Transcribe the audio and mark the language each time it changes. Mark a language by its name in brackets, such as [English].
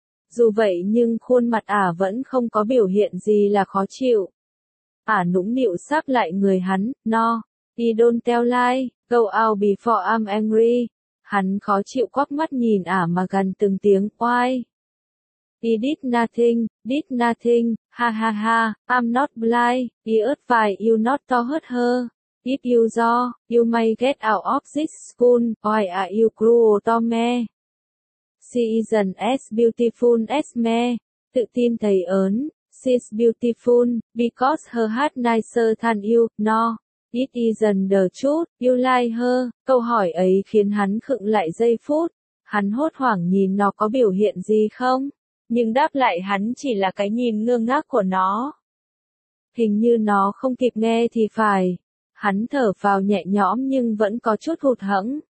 [Vietnamese] Dù vậy nhưng khuôn mặt ả vẫn không có biểu hiện gì là khó chịu. Ả nũng nịu sát lại người hắn, [English] no. He don't tell lie. Go out before I'm angry. [Vietnamese] Hắn khó chịu quắc mắt nhìn ả mà gần từng tiếng, [English] why? I did nothing, ha ha ha, I'm not blind, if you not to hurt her. If you do, you may get out of this school, why are you cruel to me? She isn't as beautiful as me. [Vietnamese] Tự tin thầy ớn, [English] she's beautiful, because her heart nicer than you, no. It isn't the truth, you lie her. [Vietnamese] Câu hỏi ấy khiến hắn khựng lại giây phút. Hắn hốt hoảng nhìn nó có biểu hiện gì không? Nhưng đáp lại hắn chỉ là cái nhìn ngơ ngác của nó. Hình như nó không kịp nghe thì phải. Hắn thở phào nhẹ nhõm nhưng vẫn có chút hụt hẫng.